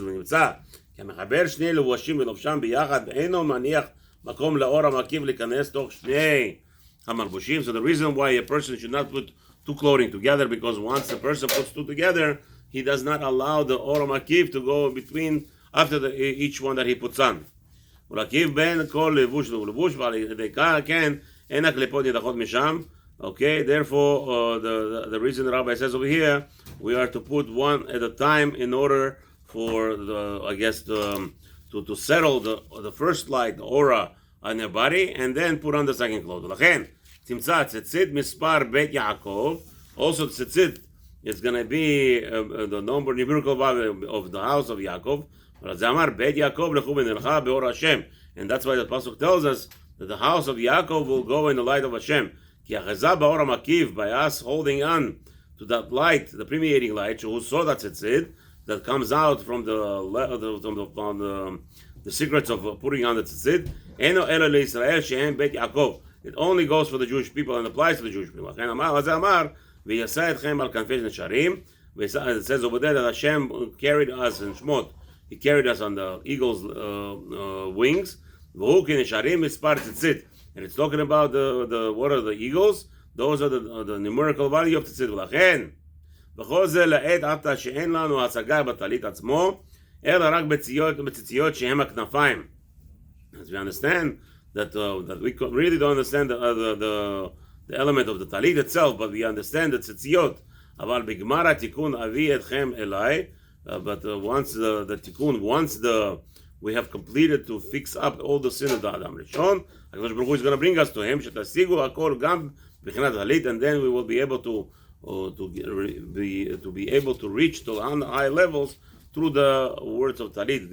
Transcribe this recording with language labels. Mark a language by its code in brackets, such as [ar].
[he] נמצא כמחבר שני לבושים ולובשם ביחד, ואינו מניח מקום לאור המקיף להיכנס תוך שני המלבושים. [en] So the reason why a person should not put two clothing together, because once a person puts two together, he does not allow the אור המקיף to go between after each one that he puts on. [he] ולהקיף בין כל לבוש ולבוש, ועל ידי כך כן אין הקליפות נידחות משם. [en] Okay, therefore the reason the Rabbi says over here, we are to put one at a time in order for to settle the first light, the aura on your body, and then put on the second cloth. [he] לכן, תמצא ציצית מספר בית יעקב, [en] also ציצית is going to be the numerical value of the house of Yaakov. [he] אבל זה אמר, בית יעקב לכו ונלכה באור השם. [en] And that's why the Pasuk tells us that the house of Yaakov will go in the light of Hashem. [he] כי אחזה באור המקיף, [en] by us holding on to that light, the permeating light, [he] שהוא סוד הציצית, [en] that comes out from the secrets of putting on the tzitzit. [he] Eno elo leIsrael shehem bet Yaakov. [en] It only goes for the Jewish people and applies to the Jewish people. [he] לכן אמר, אז אמר, וישא אתכם על כנפי נשרים. [en] It says over there that Hashem carried us in Shmot. He carried us on the eagle's wings. [he] והוא כנשרים מספר tzitzit. [en] And it's talking about what are the eagles? Those are the numerical value of tzitzit. [he] ולכן, וכל זה לעת עתה שאין לנו השגה בטלית עצמו, אלא רק בציציות שהם הכנפיים. [en] As we understand that we really don't understand the element of the talit itself, but we understand the ציציות. [he] אבל בגמר התיקון אביא אתכם אליי, [en] but once the תיקון, we have completed to fix up all the sin of the Adam Rishon, הקדוש ברוך הוא is going to bring us to him, [he] שתשיגו הכל גם בחינת טלית, [en] and then we will be able to be able to reach to high levels through the words of Talit.